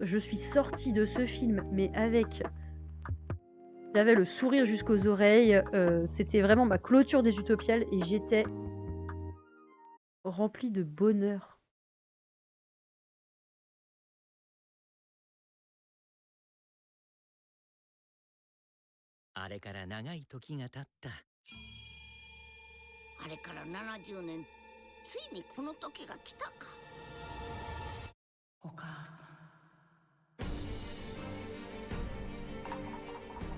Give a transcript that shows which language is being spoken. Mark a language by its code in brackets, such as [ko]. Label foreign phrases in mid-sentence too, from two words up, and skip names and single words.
[fr] Je suis sortie de ce film, mais j'avais le sourire jusqu'aux oreilles. C'était vraiment ma clôture des Utopiales et j'étais remplie de bonheur. [ja] あれから長い時が経った。あれから70年、ついにこの時が来たか。お母さん。